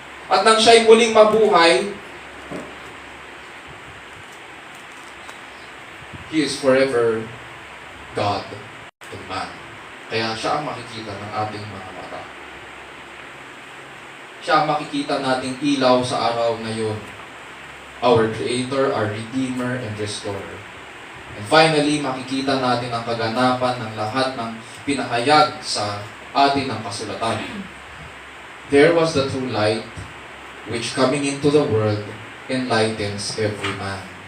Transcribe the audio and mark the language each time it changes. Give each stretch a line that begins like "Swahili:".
Filipino: At nang siya'y muling mabuhay,
English: He is forever God and man.
Filipino: Kaya siya ang makikita ng ating mga mata. Siya ang makikita nating ilaw sa araw na yun.
English: Our Creator, our Redeemer, and Restorer. And finally,
Filipino: makikita natin ang kaganapan ng lahat ng pinahayag sa atin ng kasulatan.
English: There was the true light, which coming into the world enlightens every man.